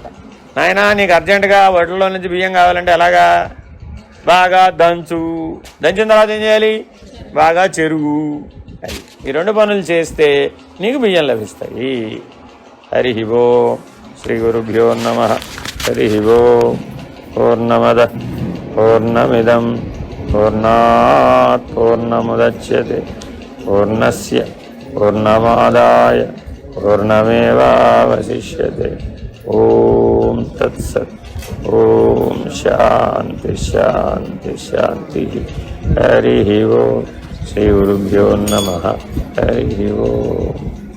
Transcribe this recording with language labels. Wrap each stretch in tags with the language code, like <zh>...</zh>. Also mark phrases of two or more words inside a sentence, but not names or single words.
<te>నాయనా, నీకు అర్జెంటుగా వడ్లలో నుంచి బియ్యం కావాలంటే ఎలాగా? బాగా దంచిన తర్వాత ఏం చేయాలి? బాగా చెరుగు. ఈ 2 పనులు చేస్తే నీకు బియ్యం లభిస్తాయి.</te> <sa>హరి ఓం. శ్రీ గురుభ్యో నమః. హరి ఓం. పూర్ణమద పూర్ణమిదం పూర్ణాత్ పూర్ణముదచ్యతే పూర్ణస్య పూర్ణమాదాయ పూర్ణమేవావశిష్యతే. ఓం తత్సత్. ఓం శాంతి శాంతి శాంతి. హరి ఓం. శ్రీ గురుభ్యో నమః. హరి ఓం.</sa>